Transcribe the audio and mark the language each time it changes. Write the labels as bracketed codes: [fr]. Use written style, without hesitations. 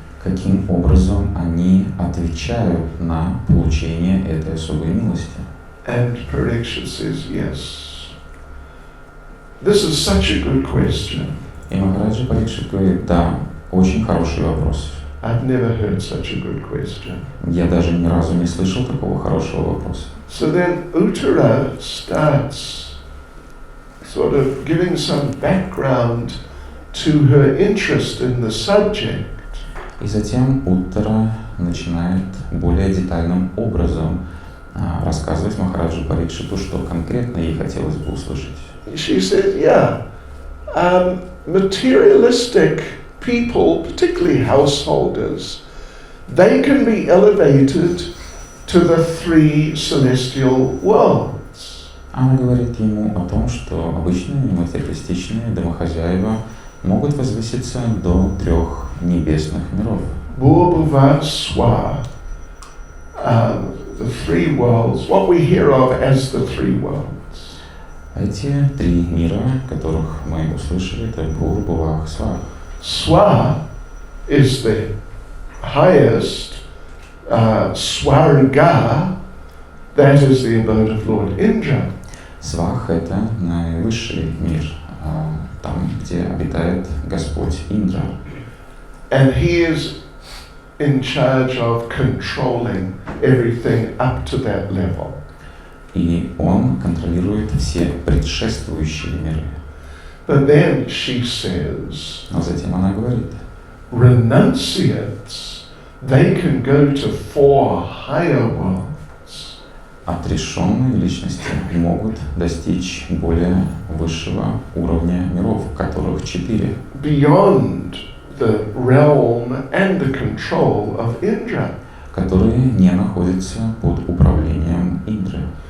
[ru] Каким образом они отвечают на получение этой особой милости? [en] And Parikshit says, yes. This is such a good question. [ru] И Махараджа Парикшит говорит, да, очень хороший вопрос. [en] I've never heard such a good question. [ru] Я даже ни разу не слышал такого хорошего вопроса. [en] So then Uttara starts sort of giving some background to her interest in the subject. [ru] И затем Уттара начинает более детальным образом рассказывать Махараджу Парикшиту, что конкретно ей хотелось бы услышать. [en] She said, yeah, materialistic people, particularly householders, they can be elevated to the 3 celestial worlds. [ru] Она говорит ему о том, что обычные материалистичные домохозяева могут возвыситься до 3 небесных миров. [en] Bhurbuva Swa, the 3 worlds, what we hear of as the 3 worlds. [ru] Эти 3 мира, которых мы услышали, это Бхур, Бхувах, Свах. [en] Swa is the highest, Swarga, that is the abode of Lord Indra. [ru] Свах — это наивысший мир, там, где обитает Господь Индра. [en] And he is in charge of controlling everything up to that level. [ru] И он контролирует все предшествующие миры. [en] But then she says, [ru] Но затем она говорит, [en] renunciates, they can go to 4 higher worlds. [ru] отрешенные личности могут достичь более высшего уровня миров, которых 4. [en] Beyond the realm and the control of Indra. [ru] Которые не находятся под управлением Индры.